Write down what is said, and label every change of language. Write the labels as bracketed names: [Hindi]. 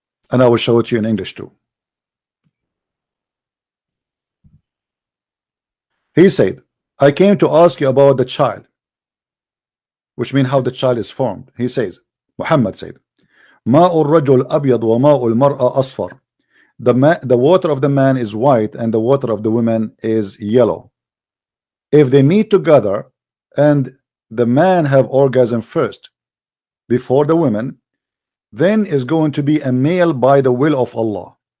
[English] And I will show it to you in English too. He said, I came to ask you about the child, which means how the child is formed. He says, Muhammad said, [Arabic] ماء الرجل أبيض وماء المرأة أصفر. [English] The water of the man is white and the water of the woman is yellow. If they meet together and the man have orgasm first before the women, then is going to be a male by the will of Allah.